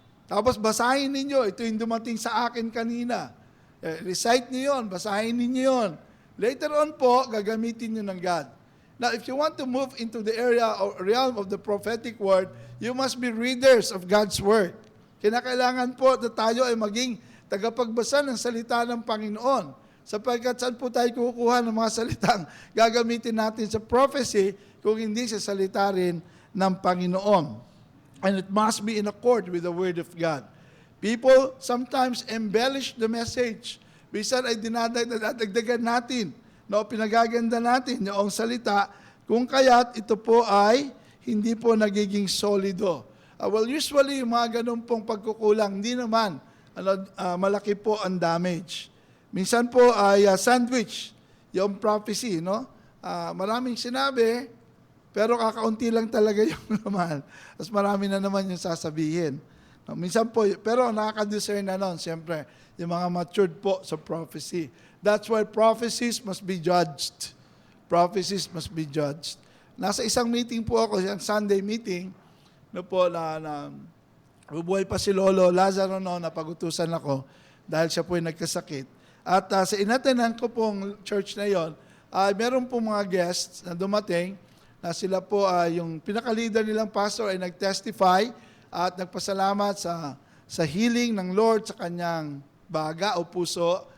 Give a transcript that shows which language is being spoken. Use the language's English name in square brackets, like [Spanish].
[Filipino] Tapos basahin ninyo, ito yung dumating sa akin kanina. Recite nyo yun, basahin ninyo yun. Later on po, gagamitin nyo ng God. [English] Now, if you want to move into the area or realm of the prophetic word, you must be readers of God's word. [Filipino] Kinakailangan po na tayo ay maging tagapagbasa ng salita ng Panginoon. Sapagkat saan po tayo kukuha ng mga salitang gagamitin natin sa prophecy kung hindi sa salita rin ng Panginoon. [English] And it must be in accord with the Word of God. People sometimes embellish the message. [Filipino] Bisan ay dinadagdagan natin, no, pinagaganda natin yung salita, kung kaya't ito po ay hindi po nagiging solido. Well, usually yung mga ganun pong pagkukulang, hindi naman malaki po ang damage. Minsan po ay sandwich, yung prophecy, no? Maraming sinabi, pero kakaunti lang talaga yung naman. Mas marami na naman yung sasabihin. No, minsan po, pero nakaka-discern na nun, siyempre, yung mga matured po sa prophecy. [English] That's why prophecies must be judged. Prophecies must be judged. [Filipino] Nasa isang meeting po ako, yung Sunday meeting, no po, bubuhay pa si Lolo Lazaro noon, napag-utusan ako dahil siya po ay nagkasakit. At sa inatenan ko pong church na yon, meron pong mga guests na dumating, na sila po yung pinaka-leader nilang pastor ay nag-testify at nagpasalamat sa healing ng Lord sa kanyang baga o puso.